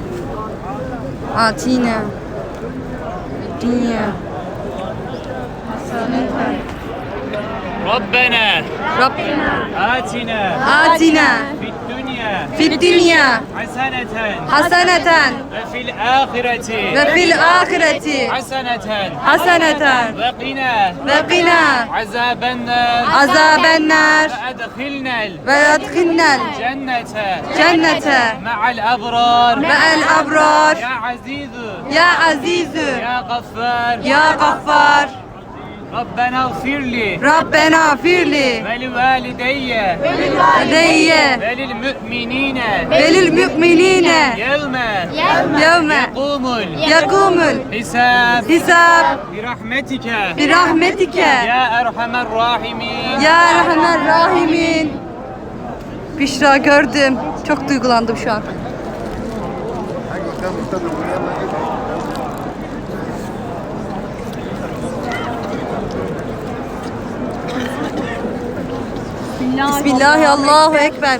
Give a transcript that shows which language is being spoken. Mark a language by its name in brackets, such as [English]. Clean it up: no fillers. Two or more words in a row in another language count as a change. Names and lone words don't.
[Arabic] آتنا دنيا حسنة ربنا Rabbena آتنا Atina في الدنيا في الدنيا حسنة Haseneten وفي الآخرة وفي الآخرة حسنة Haseneten وقنا وقنا عذاب النار azabennar وأدخلنا وأدخلنا الجنة cennete مع الأبرار مع الأبرار يا عزيز يا عزيز يا غفار يا غفار ربنا اغفر لي ربنا اغفر لي ولوالدي Aleyye وللمؤمنين وللمؤمنين يوم yevme يقوم yakumul الحساب hisab برحمتك برحمتك يا أرحم الراحمين. يا رحمن رحيمين. [Turkish] Büşra gördüm. Çok duygulandım şu an. [Arabic] بسم الله الله أكبر.